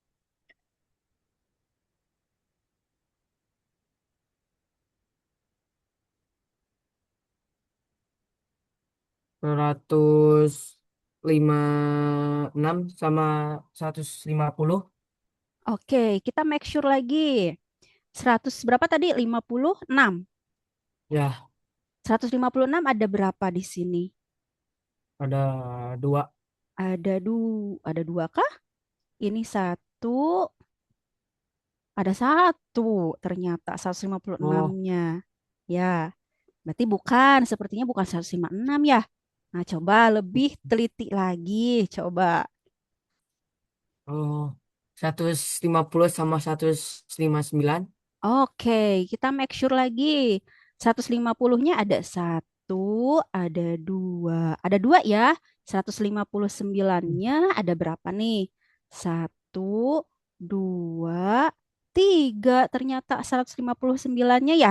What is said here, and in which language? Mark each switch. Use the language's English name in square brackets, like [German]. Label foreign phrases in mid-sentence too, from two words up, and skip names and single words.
[Indonesian] 156 sama 150. Oke, kita [English] make sure [Indonesian] lagi. 100 berapa tadi? 56. Ya, 156 ada berapa di sini? ada dua. Ada dua kah? Ini satu, ada satu ternyata Oh, 156-nya. Ya, berarti bukan, sepertinya bukan 156 ya. Nah, coba lebih teliti lagi, coba. oh, 150 sama 159. Oke, kita [English] make sure [Indonesian] lagi. 150-nya ada satu, ada dua. Ada dua ya. 159-nya ada berapa nih? Satu, dua, tiga. Ternyata 159-nya ya.